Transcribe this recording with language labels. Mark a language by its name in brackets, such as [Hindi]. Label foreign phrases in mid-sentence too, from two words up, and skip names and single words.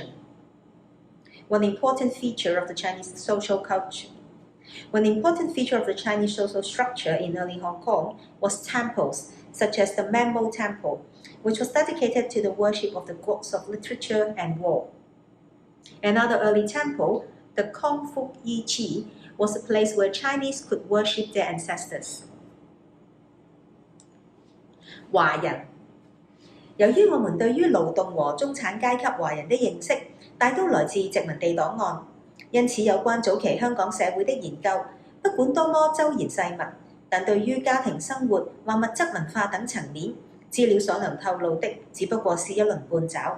[English] One important feature of the Chinese social structure in early Hong Kong was temples, such as the Mammo Temple, which was dedicated to the worship of the gods of literature and war. Another early temple, the Kong Fuk Yi Chi, was a place where Chinese could worship their ancestors. [Chinese] 華人，由於我們對於勞動和中產階級華人的認識，大都來自殖民地檔案，因此有關早期香港社會的研究，不管多麼周延細密，但對於家庭生活或物質文化等層面，資料所能透露的只不過是一鱗半爪。